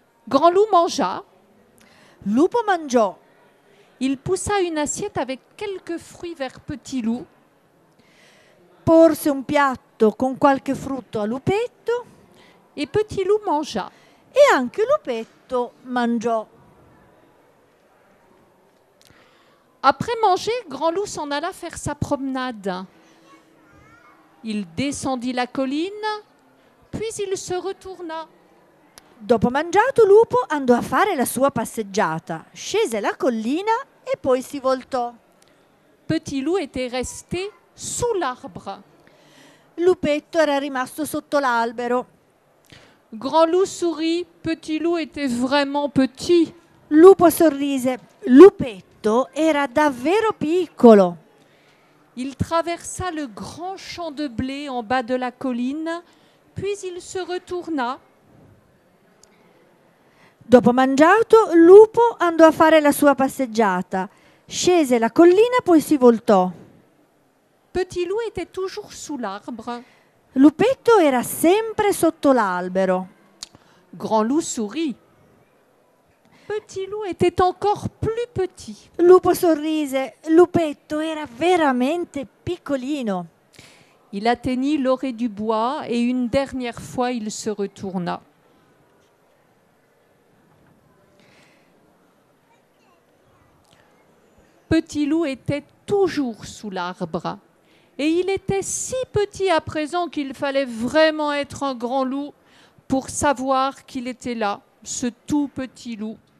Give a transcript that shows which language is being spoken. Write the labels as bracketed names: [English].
[French] Grand Loup mangea. [Italian] Lupo mangiò. [French] Il poussa une assiette avec quelques fruits vers Petit Loup. [Italian] Porse un piatto con qualche frutto a Lupetto [French] Et Petit Loup mangea. [Italian] e anche Lupetto mangiò. [French] Après manger, Grand Loup s'en alla faire sa promenade. Il descendit la colline, puis il se retourna. [Italian] Dopo mangiato, Lupo andò a fare la sua passeggiata, scese la collina e poi si voltò. [French] Petit Loup était resté sous l'arbre. [Italian] Lupetto era rimasto sotto l'albero. [French] Grand Loup sourit, Petit Loup était vraiment petit. [Italian] Lupo sorrise. Lupetto era davvero piccolo. [French] Il traversa le grand champ de blé en bas de la colline, puis il se retourna. [Italian] Dopo mangiato, Lupo andò a fare la sua passeggiata, scese la collina, poi si voltò. [French] Petit Loup était toujours sous l'arbre. [Italian] Lupetto era sempre sotto l'albero. [French] Grand Loup sourit. Petit Loup était encore plus petit. [Italian] Lupo sorrise. Lupetto era veramente piccolino. [French] Il atteignit l'orée du bois et une dernière fois il se retourna. Petit Loup était toujours sous l'arbre. Et il était si petit à présent qu'il fallait vraiment être un grand loup pour savoir qu'il était là, ce tout petit loup.